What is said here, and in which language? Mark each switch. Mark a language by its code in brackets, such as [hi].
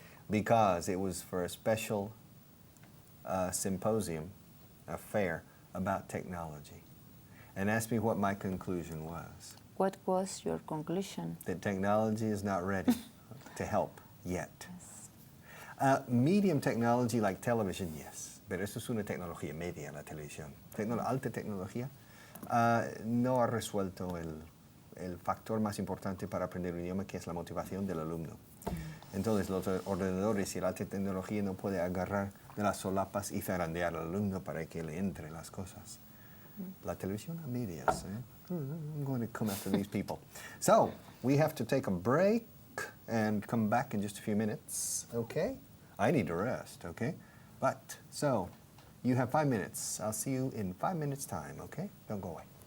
[en] Because it was for a special symposium, a fair, about technology. And asked me what my conclusion was. What was your conclusion? That technology is not ready to help yet. Medium technology like television, yes. [es] Pero eso es una tecnología media, la televisión. Alta tecnología no ha resuelto el factor más importante para aprender un idioma, que es la motivación del alumno. Entonces, los ordenadores y la alta tecnología no puede agarrar de las solapas y zarandear al alumno para que le entre las cosas. La televisión a medias. [en] I'm going to come after these people. So, we have to take a break and come back in just a few minutes, okay? I need to rest, okay? But, so, you have 5 minutes. I'll see you in 5 minutes' time, okay? Don't go away.